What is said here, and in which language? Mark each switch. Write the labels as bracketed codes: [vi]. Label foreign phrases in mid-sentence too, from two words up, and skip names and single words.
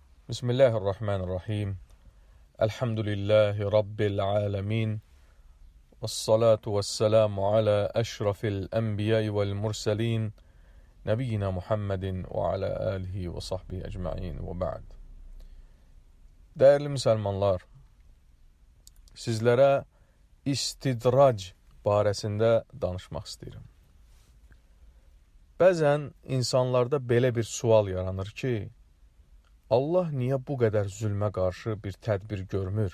[ar] بسم الله الرحمن الرحيم. الحمد لله رب العالمين. والصلاة والسلام على أشرف الأنبياء والمرسلين. نبينا محمد وعلى آله وصحبه أجمعين وبعد. [tr] Değerli Müslümanlar, [az] sizlərə istidrac barəsində danışmaq istəyirəm. Bəzən insanlarda belə bir sual yaranır ki, Allah niyə bu qədər zülmə qarşı bir tədbir görmür?